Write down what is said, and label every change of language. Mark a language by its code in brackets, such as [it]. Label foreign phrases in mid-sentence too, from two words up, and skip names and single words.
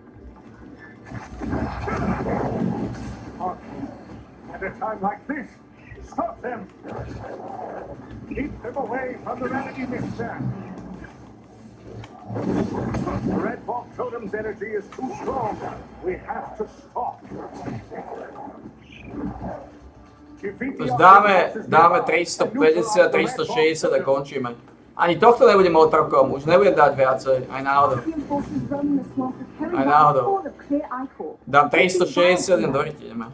[en] At a time like this, stop them. Keep them away from the remedy mixer. The Red Hawk Totem's energy is too strong. We have to stop. [sk] Takže dáme 350, 360 a končíme. Ani tohto nebudem otrokom, už nebudem dať viacej, aj náhodou. Aj náhodou. Dám 360, len do ryti ideme.